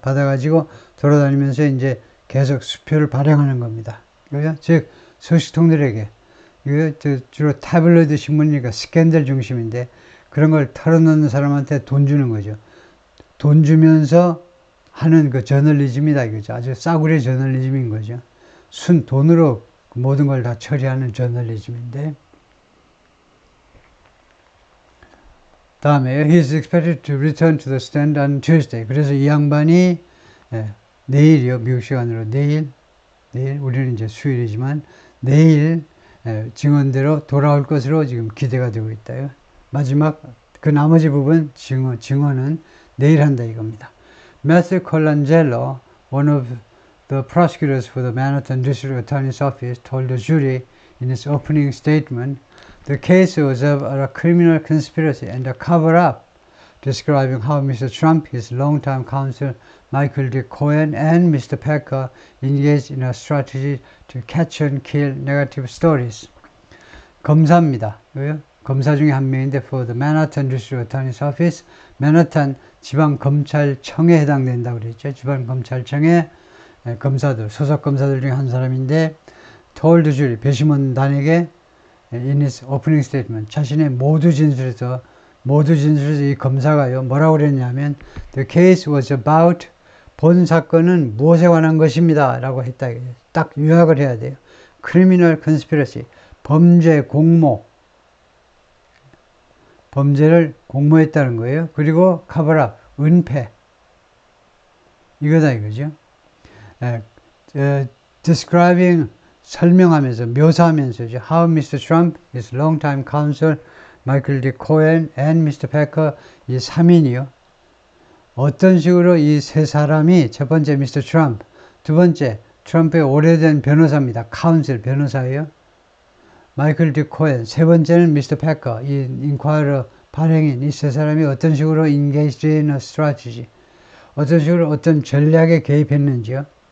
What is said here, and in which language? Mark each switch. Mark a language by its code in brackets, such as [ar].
[ko] 받아가지고 돌아다니면서 이제 계속 수표를 발행하는 겁니다. 그죠? 즉, 소식통들에게. 이거 주로 타블로이드 신문이니까 스캔들 중심인데 그런 걸 털어놓는 사람한테 돈 주는 거죠. 돈 주면서 하는 그 저널리즘이다 이거죠. 아주 싸구려 저널리즘인 거죠. 순 돈으로 모든 걸 다 처리하는 저널리즘인데 다음에 [en] he is expected to return to the stand on Tuesday. 그래서 이 양반이 내일이요. 미국 시간으로 내일 우리는 이제 수요일이지만 내일 증언대로 돌아올 것으로 지금 기대가 되고 있다요. 마지막 그 나머지 부분 증언은 내일 한다 이겁니다. Matthew Colangelo, one of the prosecutors for the Manhattan District Attorney's Office, told the jury in his opening statement the case was of a criminal conspiracy and a cover-up, describing how Mr. Trump, his longtime counsel Michael D. Cohen, and Mr. Pecker engaged in a strategy to catch and kill negative stories. [ko] 검사입니다. 검사 중에 한 명인데 [en] for the Manhattan District Attorney's Office, [ko] 맨하탄 지방검찰청에 해당된다고 그랬죠. 지방검찰청의 검사들, 소속 검사들 중에 한 사람인데 [en] told the jury, [ko] 배심원단에게 [en] in his opening statement, [ko] 자신의 모두 진술에서 이 검사가요, 뭐라고 그랬냐면 [en] the case was about, [ko] 본 사건은 무엇에 관한 것입니다 라고 했다. 딱 요약을 해야 돼요. criminal conspiracy, 범죄 공모, 범죄를 공모했다는 거예요. 그리고 cover-up, 은폐, 이거다 이거죠. describing, 설명하면서, 묘사하면서죠. [en] How Mr. Trump, his longtime counsel, Michael D. Cohen, and Mr. [ko] Pecker, 이 3인이요. 어떤 식으로 이 세 사람이, 첫 번째 Mr. Trump, 두 번째 트럼프의 오래된 변호사입니다. 카운슬 변호사예요. 마이클 디 코엔, 세 번째는 미스터 패커, 이 인콰이러 발행인, 이 세 사람이 어떤 식으로 [en] engaged in a strategy, [ko] 어떤 식으로 어떤 전략에 개입했는지요.